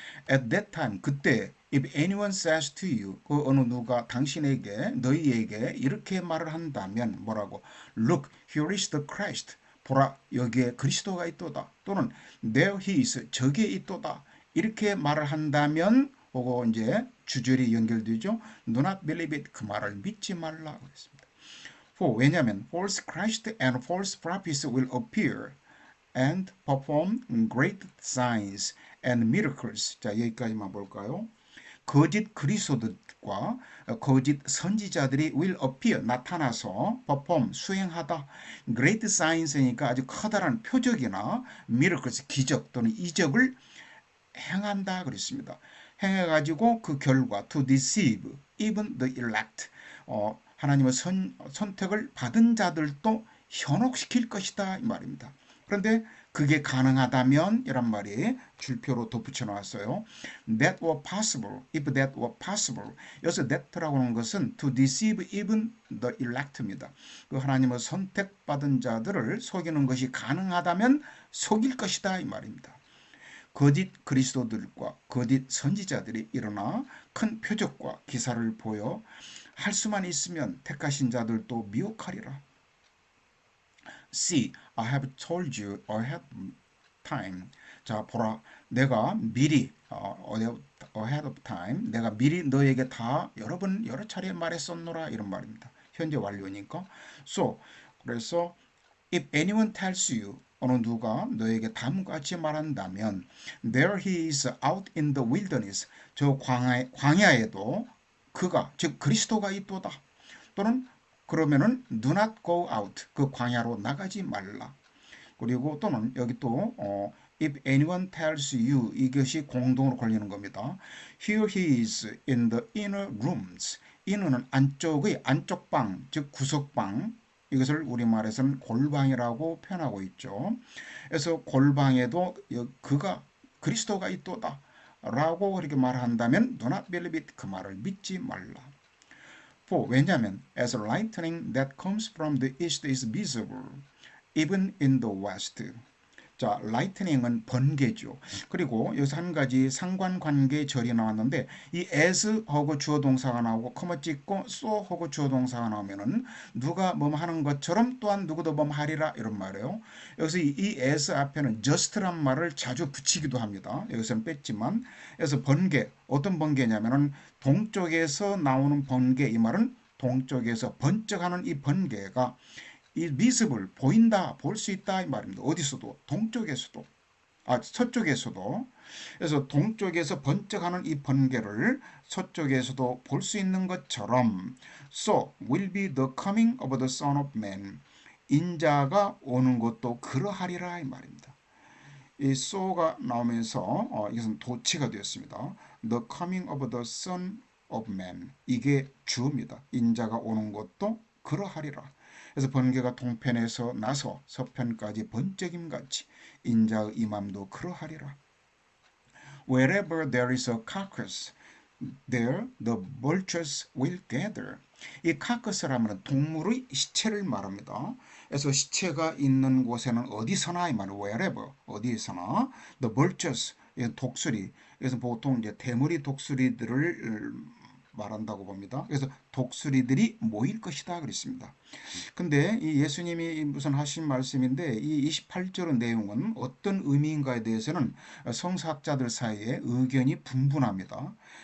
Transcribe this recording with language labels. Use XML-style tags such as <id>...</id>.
<en>At that time</en> <ko>그때</ko> <en>if anyone says to you</en> <ko>그 어느 누가 당신에게 너희에게 이렇게 말을 한다면 뭐라고</ko> <en>Look here is the Christ</en> <ko>보라 여기에 그리스도가 있도다 또는</ko> <en>there he is</en> <ko>저기에 있도다 이렇게 말을 한다면 보고 이제 주절이 연결되죠.</ko> <en>Do not believe it</en> <ko>그 말을 믿지 말라 그랬습니다.</ko> <en>왜냐하면 false Christ and false prophets will appear and perform great signs and miracles.</en> <ko>자 여기까지만 볼까요? 거짓 그리스도들과 거짓 선지자들이</ko> <en>will appear</en> <ko>나타나서 perform 수행하다</ko> <en>great signs</en> <ko>니까 아주 커다란 표적이나 miracles 기적 또는 이적을 행한다 그랬습니다. 행해가지고 그 결과</ko> <en>to deceive even the elect</en> <ko>하나님의 선택을 받은 자들도 현혹시킬 것이다 이 말입니다. 그런데 그게 가능하다면 이란 말이 줄표로 덧붙여 놨어요.</ko> <en>That were possible, if that were possible.</en> <ko>여기서 that라고 하는 것은</ko> <en>to deceive even the elect입니다.</en> <ko>그 하나님의 선택받은 자들을 속이는 것이 가능하다면 속일 것이다 이 말입니다. 거짓 그리스도들과 거짓 선지자들이 일어나 큰 표적과 기사를 보여 할 수만 있으면 택하신 자들도 미혹하리라.</ko> <en>See, I have told you ahead of time.</en> <ko>자, 보라, 내가 미리</ko> <en>ahead of time,</en> <ko>내가 미리 너에게 다 여러 차례 말했었노라 이런 말입니다. 현재 완료니까. So, 그래서</ko> <en>if anyone tells you</en> <ko>어느 누가 너에게 다음과 같이 말한다면</ko> <en>there he is out in the wilderness</en> <ko>저 광야에도 그가 즉 그리스도가 있도다 또는 그러면은</ko> <en>do not go out</en> <ko>그 광야로 나가지 말라 그리고 또는 여기 또 if anyone tells you 이것이 공동으로 걸리는 겁니다.</ko> <en>Here he is in the inner rooms</en> <ko>inner는 안쪽의 안쪽방 즉 구석방 이것을 우리말에서는 골방이라고 표현하고 있죠. 그래서 골방에도 그가 그리스도가 있도다 라고 그렇게 말한다면</ko> <en>do not believe it</en> <ko>그 말을 믿지 말라.</ko> <en>왜냐하면 as lightning that comes from the east is visible even in the west.</en> <ko>자, lightning은 번개죠. 그리고 여기서 한 가지 상관관계 절이 나왔는데 이 as하고 주어 동사가 나오고 커머 찍고 so하고 주어 동사가 나오면은 누가 뭐 하는 것처럼 또한 누구도 뭐 하리라 이런 말이에요. 여기서 이 as 앞에는 just란 말을 자주 붙이기도 합니다. 여기서는 뺐지만 그래서 번개 어떤 번개냐면은 동쪽에서 나오는 번개 이 말은 동쪽에서 번쩍하는 이 번개가 이 visible 보인다 볼 수 있다 이 말입니다. 어디서도 동쪽에서도 서쪽에서도 그래서 동쪽에서 번쩍하는 이 번개를 서쪽에서도 볼 수 있는 것처럼</ko> <en>so will be the coming of the Son of Man</en> <ko>인자가 오는 것도 그러하리라 이 말입니다. 이 so가 나오면서 이것은 도치가 되었습니다.</ko> <en>The coming of the Son of Man</en> <ko>이게 주어입니다. 인자가 오는 것도 그러하리라. 그래서 번개가 동편에서 나서 서편까지 번쩍임같이 인자의 임함도 그러하리라.</ko> <en>Wherever there is a carcass, there the vultures will gather.</en> <ko>이 carcass라면 동물의 시체를 말합니다. 그래서 시체가 있는 곳에는 어디서나, 이 말은 wherever, 어디에서나, the vultures, 독수리. 그래서 보통 이제 대머리 독수리들을 말한다고 봅니다. 그래서 독수리들이 모일 것이다 그랬습니다. 근데 이 예수님이 무슨 하신 말씀인데, 이 28절 내용은 어떤 의미인가에 대해서는 성서학자들 사이에 의견이 분분합니다.</ko>